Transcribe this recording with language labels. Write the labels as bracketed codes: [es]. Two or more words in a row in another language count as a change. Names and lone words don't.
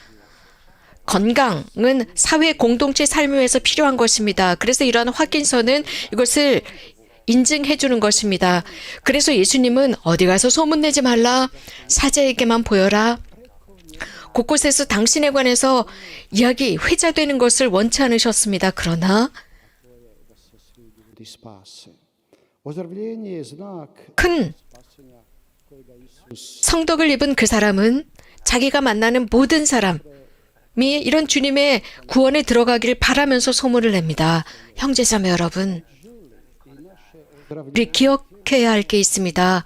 [ko] 건강은 사회 공동체 삶을 위해서 필요한 것입니다. 그래서 이러한 확인서는 이것을 인증해 주는 것입니다. 그래서 예수님은 어디 가서 소문내지 말라. 사제에게만 보여라. 곳곳에서 당신에 관해서 이야기, 회자되는 것을 원치 않으셨습니다. 그러나 [hr] ljudi spase. Ozdravljenje je znak [ko] 큰 성덕을 입은 그 사람은 자기가 만나는 모든 사람이 이런 주님의 구원에 들어가기를 바라면서 소문을 냅니다. 형제자매 여러분, 우리 기억해야 할 게 있습니다.